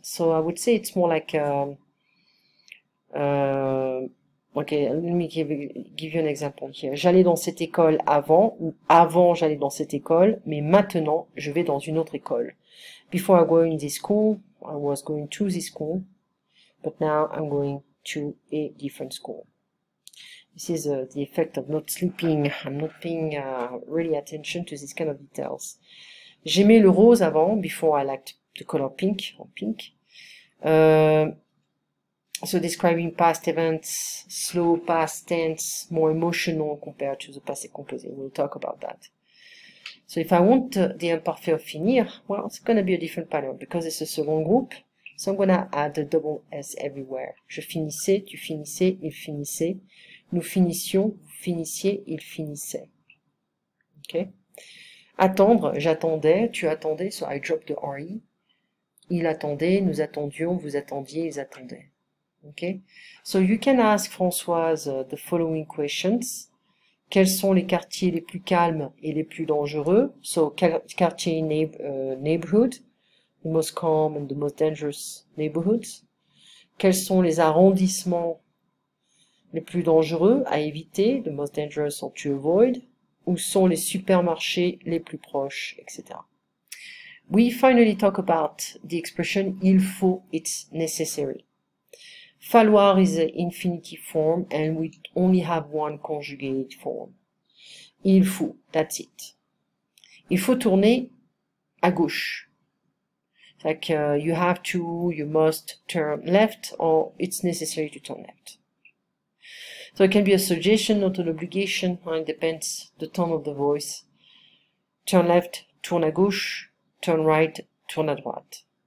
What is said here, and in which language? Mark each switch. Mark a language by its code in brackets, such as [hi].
[en] So I would say it's more like, okay, let me give you an example here. [fr] J'allais dans cette école avant, ou avant j'allais dans cette école, mais maintenant je vais dans une autre école. [en] Before I go in this school, I was going to this school, but now I'm going to a different school. This is the effect of not sleeping. I'm not paying really attention to this kind of details. [fr] J'aimais le rose avant, [en] before I liked the color pink, or pink. So describing past events, slow past tense, more emotional compared to the passé composé. We'll talk about that. So if I want the imparfait of finir, well, it's going to be a different pattern because it's a second group. So I'm going to add the double S everywhere. [fr] Je finissais, tu finissais, il finissait. Nous finissions, vous finissiez, il finissait. Okay? Attendre, j'attendais, tu attendais, [en] so I dropped the RE. [fr] Il attendait, nous attendions, vous attendiez, ils attendaient. [en] Okay? So you can ask Françoise the following questions. [fr] Quels sont les quartiers les plus calmes et les plus dangereux? [en] So quartier neighborhood, the most calm and the most dangerous neighborhoods. [fr] Quels sont les arrondissements les plus dangereux à éviter, [en] the most dangerous or to avoid? [fr] Où sont les supermarchés les plus proches, etc. [en] We finally talk about the expression [fr] il faut, [en] it's necessary. Falloir is the infinitive form and we only have one conjugate form. [fr] Il faut, [en] that's it. [fr] Il faut tourner à gauche. [en] It's like you have to, you must turn left, or it's necessary to turn left. So it can be a suggestion, not an obligation. It depends the tone of the voice. Turn left, [fr] tourne à gauche. [en] Turn right, [fr] tourne à droite.